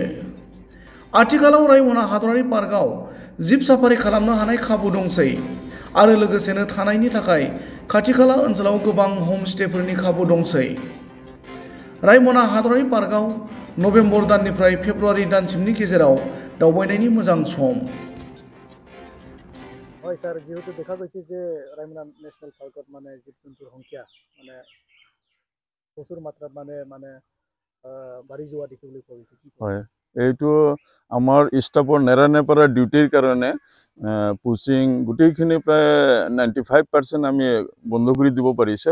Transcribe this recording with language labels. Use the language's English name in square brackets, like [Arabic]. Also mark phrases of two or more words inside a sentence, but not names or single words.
[Bodo] आथिखालाव रायमना हादरारि पार्कआव जिब साफारि खालामनो हानाय खाबु दंसै आरो लोगोसेनो थानायनि थाखाय खाथि-खाला ओनसोलाव गोबां हमस्टेफोरनि खाबु दंसै। रायमना हादरारि पार्कआव नभेम्बर दाननिफ्राय फेब्रुवारि दानसिमनि गेजेराव दावबायनायनि मोजां सम। [Assamese] হয় স্যার, যেহেতু দেখা গৈছে যে রায়মনা ন্যাশনাল পার্কত মানে জীৱ-জন্তুৰ সংখ্যা মানে প্ৰচুৰ মাত্ৰাত মানে বাঢ়ি যোৱা দেখিবলৈ পোৱা গৈছে। হয়, এইটো আমাৰ ষ্টাফৰ নেৰানেপেৰা ডিউটিৰ কাৰণে পুচিং গোটেইখিনি প্ৰায় 95% আমি বন্ধ কৰি দিব পাৰিছে।